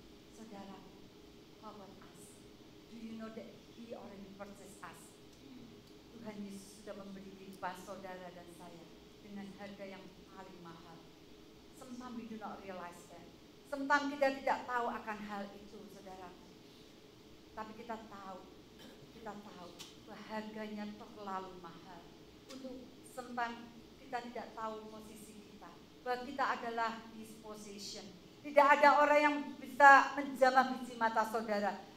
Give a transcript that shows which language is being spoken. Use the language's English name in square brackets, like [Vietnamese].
[English] Saudara, how about us? Do you know that He already purchased us? [Indonesian] Tuhan Yesus sudah membeli kehidupan saudara dan saya dengan harga yang paling mahal. [English] Sometimes we do not realize that. [Indonesian] Sometimes kita tidak tahu akan hal itu, saudara. Tapi kita tahu bahwa harganya terlalu mahal. Untuk sometimes kita tidak tahu posisi kita, bahwa kita adalah His possession. Tidak ada orang yang bisa menjamah biji mata saudara.